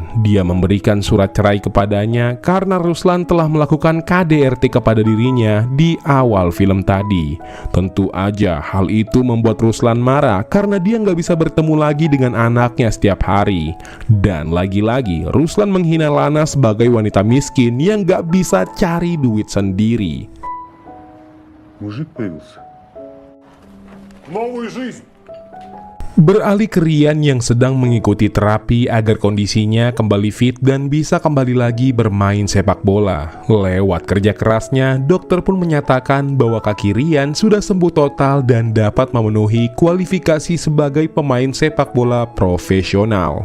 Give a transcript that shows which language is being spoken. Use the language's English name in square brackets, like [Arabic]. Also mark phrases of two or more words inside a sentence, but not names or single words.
[Indonesian] Dia memberikan surat cerai kepadanya karena Ruslan telah melakukan KDRT kepada dirinya di awal film tadi. Tentu aja hal itu membuat Ruslan marah karena dia nggak bisa bertemu lagi dengan anaknya setiap hari. Dan lagi-lagi, Ruslan menghina Lana sebagai wanita miskin yang nggak bisa cari duit sendiri. [Russian] Мужик появился. Новую жизнь. [Indonesian] Beralih ke Rian yang sedang mengikuti terapi agar kondisinya kembali fit dan bisa kembali lagi bermain sepak bola. Lewat kerja kerasnya, dokter pun menyatakan bahwa kaki Rian sudah sembuh total dan dapat memenuhi kualifikasi sebagai pemain sepak bola profesional.